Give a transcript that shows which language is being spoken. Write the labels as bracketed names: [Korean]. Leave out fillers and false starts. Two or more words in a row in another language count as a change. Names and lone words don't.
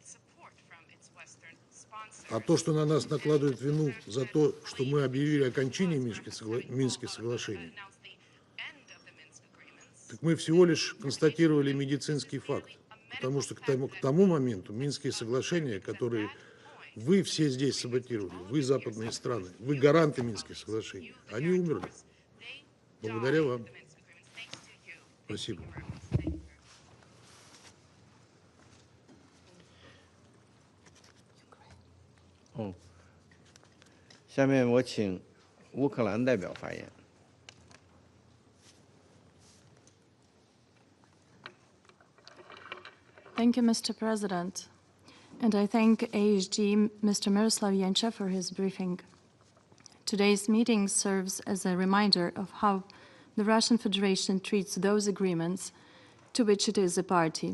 [Russian] А то, что на нас накладывают вину за то, что мы объявили окончание Минских соглашений, так мы всего лишь констатировали медицинский факт. Потому что к тому моменту Минские соглашения, которые вы все здесь саботировали, вы западные страны, вы гаранты Минских соглашений, они умерли. Благодаря вам. Спасибо. [Chinese] 下面我请乌克兰代表发言。 [English] Thank you, Mr. President. And I thank AHG Mr. Miroslav Jenča for his briefing. Today's meeting serves as a reminder of how the Russian Federation treats those agreements to which it is a party.